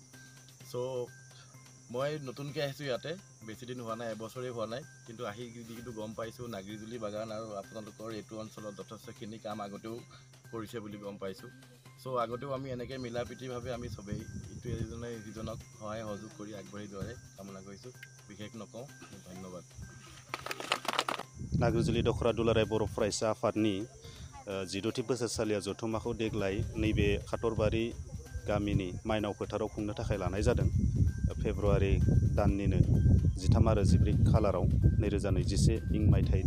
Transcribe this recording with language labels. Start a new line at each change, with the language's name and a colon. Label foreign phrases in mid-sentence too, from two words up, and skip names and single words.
Assamese: চ' মই নতুনকৈ আহিছোঁ ইয়াতে, বেছি দিন হোৱা নাই, এবছৰেই হোৱা নাই, কিন্তু আহি যিটো গম পাইছোঁ নাগৰিজুলি বাগান আৰু আপোনালোকৰ এইটো অঞ্চলত যথেষ্টখিনি কাম আগতেও কৰিছে বুলি গম পাইছোঁ। চ' আগতেও আমি এনেকৈ মিলা প্ৰীতিভাৱে আমি চবেই ইটোৱে ইজনে সিজনক সহায় সহযোগ কৰি আগবাঢ়ি যোৱাৰে কামনা কৰিছোঁ। বিশেষ নকওঁ, ধন্যবাদ।
Bodo: नाग्रिजुलि दखरा दुलाराय बर' फरायसा आफादनि 14थि बोसोरसालिया जथुम्माखौ देग्लाय नैबे खाथरबारि गामिनि माइनाव फोथाराव खुंनो थाखाय लानाय जादों। फेब्रुवारि दाननिनो 13 आरो 14 खालाराव 2021 मायथाइनि।